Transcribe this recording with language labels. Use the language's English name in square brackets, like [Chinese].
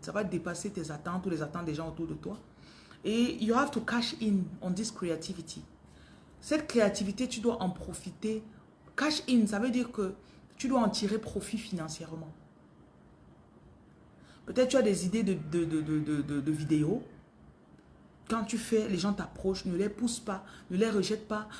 [French] Ça va dépasser tes attentes ou les attentes des gens autour de toi. [English] Et you have to cash in on this creativity. [French] Cette créativité, tu dois en profiter. Cash in, ça veut dire que tu dois en tirer profit financièrement. Peut-être tu as des idées de vidéos. Quand tu fais, les gens t'approchent, ne les pousse pas, ne les rejette pas.